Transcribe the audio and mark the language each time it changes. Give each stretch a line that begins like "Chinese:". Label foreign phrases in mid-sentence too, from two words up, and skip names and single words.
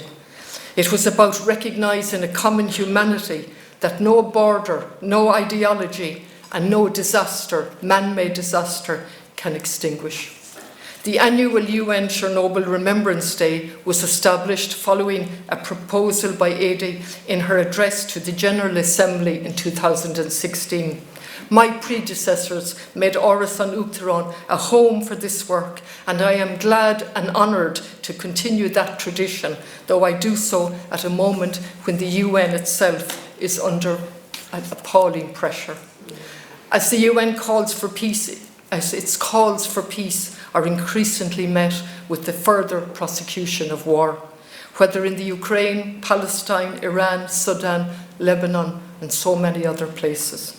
English: It was about recognising a common humanity that no border, no ideology, and no disaster, man-made disaster, can extinguish. The annual UN Chernobyl Remembrance Day was established following a proposal by Eddie in her address to the General Assembly in 2016. My predecessors made Óráid an tUachtarán a home for this work, and I am glad and honoured to continue that tradition, though I do so at a moment when the UN itself is under appalling pressure. As the UN calls for peace, as its calls for peace are increasingly met with the further prosecution of war, whether in the Ukraine, Palestine, Iran, Sudan, Lebanon, and so many other places.